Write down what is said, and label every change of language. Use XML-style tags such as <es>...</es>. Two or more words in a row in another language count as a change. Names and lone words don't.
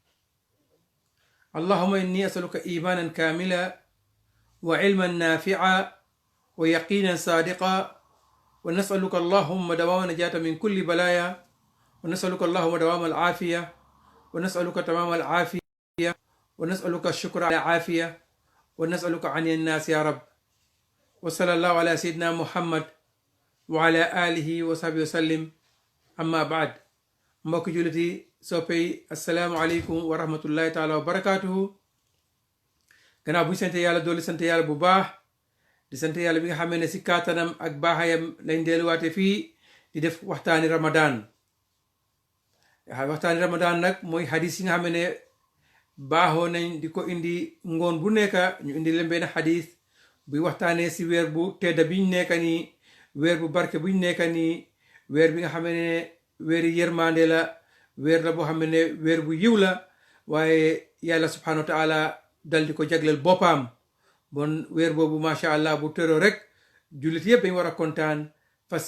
<ar>اللهم إني أسألك إيمانا كاملا وعلما نافعا ويقينا صادقا ونسألك اللهم دوام النجاة من كل بلايا ونسألك اللهم دوام العافية ونسألك تمام العافية ونسألك الشكر على العافية ونسألك عن الناس يا رب وصلى الله على سيدنا محمد وعلى آله وصحبه وسلم أما بعد</ar> <wo>mbokk juliti soppey</wo> <ar>السلام عليكم ورحمة الله تعالى وبركاته</ar> <wo>gannaaw bu ñu sante yàlla doolu sante yàlla bu baax di sant yàlla bi nga xamee ne si kàttanam ak baaxayam lañ delluwaate fii di def waxtaani ramadan nag mooy xadis yi nga xamee ne baaxoo nañ di ko indi ngoon bu nekka ñu indi leen benn xadis buy waxtaanee si weer bu tedda biñ nekka nii weer bu barke buñ nekka nii weer bi nga xamee ne weeri yërmande la weer la boo xam ne weer bu yiw la waaye yàlla</wo> <ar>سبحانه وتعالى</ar> <wo>dal di ko jagleel boppam bon weer boobu</wo> <ar>ما شاء الله</ar> <wo>bu tëroo rek jullit yëpp dañ war a kontaan fas</wo>